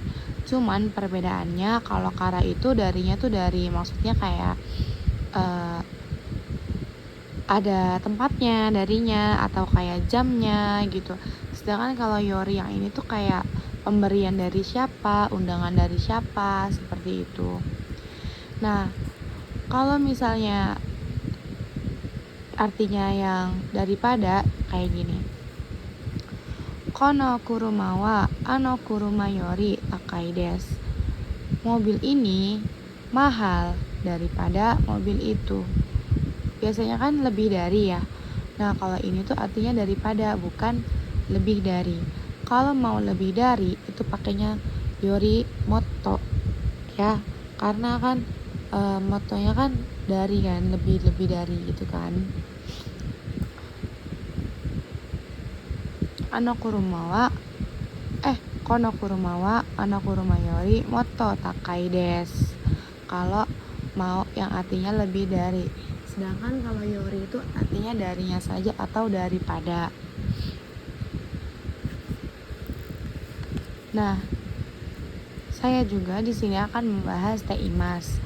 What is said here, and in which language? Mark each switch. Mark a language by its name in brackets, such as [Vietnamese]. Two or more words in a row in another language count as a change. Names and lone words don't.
[Indonesian] Cuman perbedaannya kalau Kara itu darinya tuh dari, maksudnya kayak ada tempatnya darinya atau kayak jamnya gitu. Sedangkan kalau Yori yang ini tuh kayak pemberian dari siapa, undangan dari siapa, seperti itu. Nah, kalau misalnya artinya yang daripada kayak gini. [Japanese] この車はあの車より高いです. [Indonesian] Mobil ini mahal daripada mobil itu. Biasanya kan lebih dari ya. Nah, kalau ini tuh artinya daripada, bukan lebih dari. Kalau mau lebih dari itu pakainya [Japanese] よりもっと [Indonesian] ya. Karena kan motonya kan dari kan, lebih dari gitu kan. [Japanese] この車はあの車よりもっと高いです. [Indonesian] Kalau mau yang artinya lebih dari. Sedangkan kalau yori itu artinya darinya saja atau daripada. Nah, saya juga di sini akan membahas teimas.